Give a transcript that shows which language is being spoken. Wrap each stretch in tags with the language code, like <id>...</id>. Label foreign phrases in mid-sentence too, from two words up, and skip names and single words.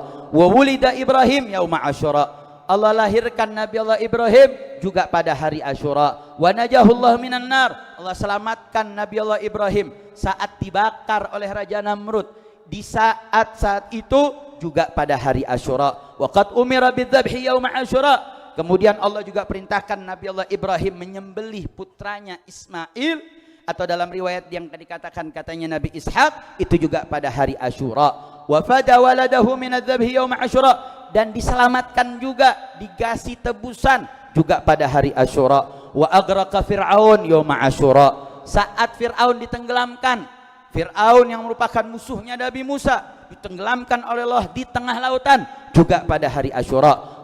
<ar>وولد إبراهيم يوم عاشوراء,</ar> <id>Allah lahirkan Nabi Allah Ibrahim juga pada hari Asyura.</id> <ar>ونجاه الله من النار,</ar> <id>Allah selamatkan Nabi Allah Ibrahim saat dibakar oleh Raja Namrud, di saat itu juga pada hari Asyura.</id> <ar>وقد أمر بذبح يوم عاشوراء,</ar> <id>kemudian Allah juga perintahkan Nabi Allah Ibrahim menyembelih putranya Ismail, atau dalam riwayat yang dikatakan katanya Nabi Ishak, itu juga pada hari Asyura.</id> <ar>وفدى ولده من الذبح يوم عاشوراء,</ar> <id>dan diselamatkan juga, dikasih tebusan juga pada hari Asyura.</id> <ar>وأغرق فرعون يوم عاشوراء,</ar> <id>saat Fir'aun ditenggelamkan, Fir'aun yang merupakan musuhnya Nabi Musa ditenggelamkan oleh Allah di tengah lautan juga pada hari Asyura.</id>